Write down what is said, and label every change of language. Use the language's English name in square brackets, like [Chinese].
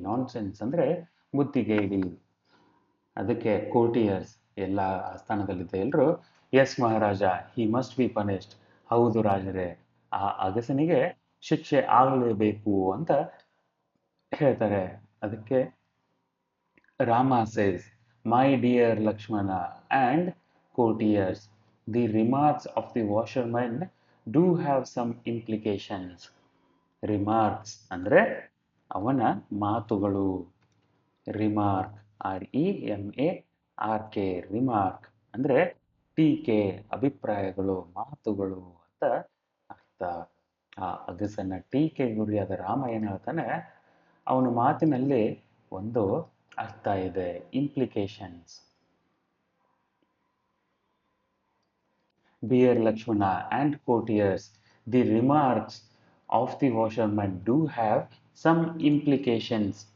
[Kannada] Nonsense ಅಂದರೆ ಬುದ್ಧಿಗೇಡಿ. ಅದಕ್ಕೆ [English] courtiers, [Kannada] ಎಲ್ಲ ಆಸ್ಥಾನದಲ್ಲಿದ್ದ ಎಲ್ಲರೂ, [English] Yes Maharaja, he must be punished. [Kannada] ಹೌದು ರಾಜರೇ, ಆ ಅಗಸನಿಗೆ ಶಿಕ್ಷೆ ಆಗಲೇಬೇಕು ಅಂತ ಹೇಳ್ತಾರೆ. ಅದಕ್ಕೆ [English] Rama says, my dear Lakshmana and courtiers, the remarks of the washerman do have some implications. [Kannada] Remarks ಅಂದರೆ ಅವನ ಮಾತುಗಳು. ರಿಮಾರ್ಕ್, REMARK, ರಿಮಾರ್ಕ್ ಅಂದರೆ ಟೀಕೆ, ಅಭಿಪ್ರಾಯಗಳು, ಮಾತುಗಳು ಅಂತ ಅರ್ಥ. ಆ ಅಗಸನ ಟೀಕೆ ಗುರಿಯಾದ ರಾಮ ಏನು ಹೇಳ್ತಾನೆ, ಅವನ ಮಾತಿನಲ್ಲಿ ಒಂದು ಅರ್ಥ ಇದೆ, implications. [English] Dear Lakshmana and courtiers, the remarks of the washerman do have some implications.